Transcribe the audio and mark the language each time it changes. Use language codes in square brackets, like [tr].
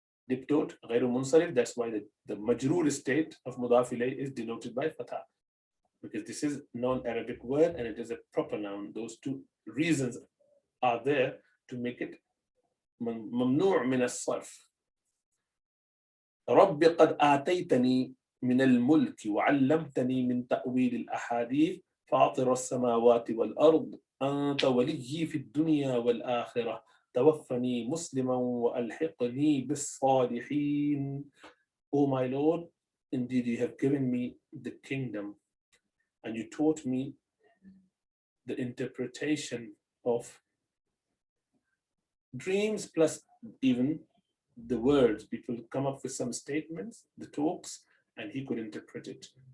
[en] Diptote غير منصرف, that's why the majroor state of مضاف إليه is denoted by fatha, because this is non-Arabic word and it is a proper noun. Those two reasons are there to make it ممنوع من الصرف. [ar] رب قد آتيتني من الملك وعلمتني من تأويل الأحاديث فاطر السماوات والأرض أنت وليي في الدنيا والآخرة توفني مسلما وألحقني بالصالحين. [en] O my Lord, indeed you have given me the kingdom and you taught me the interpretation of dreams, plus even the words. People come up with some statements, the talks, and he could interpret it.